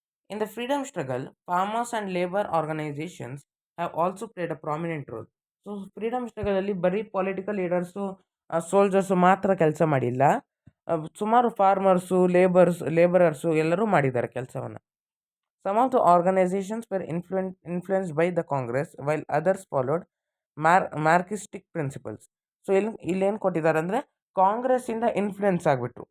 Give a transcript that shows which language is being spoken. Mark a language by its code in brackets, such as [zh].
[en] In the freedom struggle, farmers and labour organisations have also played a prominent role. [kn] So freedom ಸ್ಟ್ರಗಲಲ್ಲಿ ಬರೀ political leaders, soldiers ಮಾತ್ರ ಕೆಲಸ ಮಾಡಿಲ್ಲ. ಸುಮಾರು farmers, labourers ಎಲ್ಲರೂ ಮಾಡಿದ್ದಾರೆ ಕೆಲಸವನ್ನು. [en] Some of the organizations were influenced by the Congress, while others followed marxistic principles. [kn] So ಇಲ್ಲೇನು ಕೊಟ್ಟಿದ್ದಾರೆ ಅಂದರೆ ಕಾಂಗ್ರೆಸ್ಸಿಂದ ಇನ್ಫ್ಲುಯೆನ್ಸ್ ಆಗಿಬಿಟ್ರು.